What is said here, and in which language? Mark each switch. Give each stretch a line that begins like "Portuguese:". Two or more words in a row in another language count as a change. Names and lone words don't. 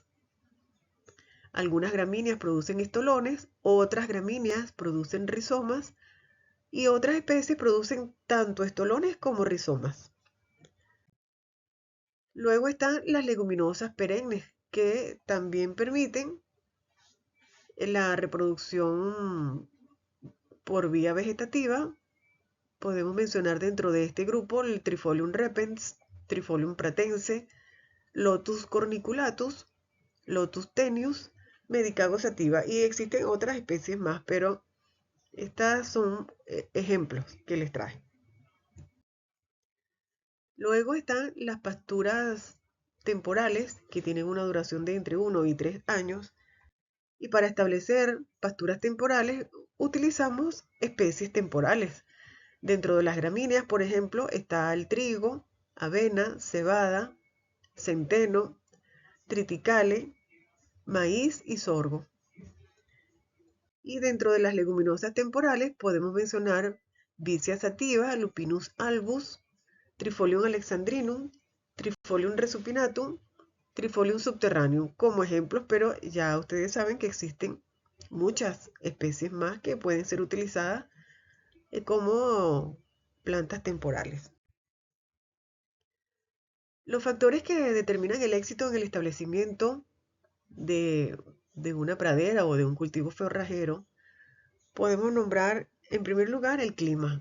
Spanish: Algunas gramíneas producen estolones, otras gramíneas producen rizomas y otras especies producen tanto estolones como rizomas. Luego están las leguminosas perennes, que también permiten la reproducción por vía vegetativa. Podemos mencionar dentro de este grupo el Trifolium repens, Trifolium pratense, Lotus corniculatus, Lotus tenuis, Medicago sativa, y existen otras especies más, pero estas son ejemplos que les traje. Luego están las pasturas temporales, que tienen una duración de entre 1 y 3 años, y para establecer pasturas temporales utilizamos especies temporales. Dentro de las gramíneas, por ejemplo, está el trigo, avena, cebada, centeno, triticale, maíz y sorgo. Y dentro de las leguminosas temporales podemos mencionar Vicia sativa, Lupinus albus, Trifolium alexandrinum, Trifolium resupinatum, Trifolium subterraneum como ejemplos, pero ya ustedes saben que existen muchas especies más que pueden ser utilizadas como plantas temporales. Los factores que determinan el éxito en el establecimiento de, una pradera o de un cultivo forrajero, podemos nombrar en primer lugar el clima.